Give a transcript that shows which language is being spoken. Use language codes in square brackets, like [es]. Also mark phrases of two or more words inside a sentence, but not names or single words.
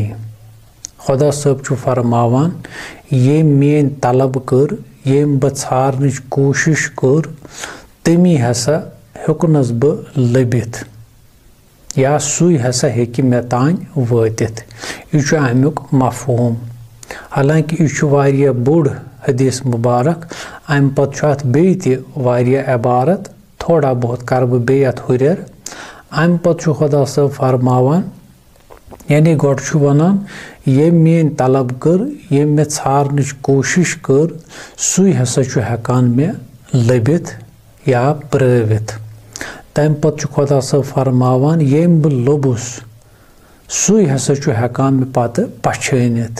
[ks] खुदा सब फरमावान ये मेन तलब कर यम बह छारनच कोशिश कर तमी हसा हेकुनस बह लबित या सुई हसा हेकि मे तान वातित। यह अमुक मफहूम। हालांकि यह वारिया बोड़ हदीस मुबारक। अम पत अत बेय इबारत थोड़ा बहुत कर बह बे अत हुरर। अम पत खुदा सब फरमावान यानी गोड वनान ये मेन तलब कर यम मे छारनच कोशिश कर सुई हसा हेकान मे लबित या प्रवित। तम पत खुदा सब फरमावान यम बह लोबुस सुई हसा हेकान मे पत पछानित।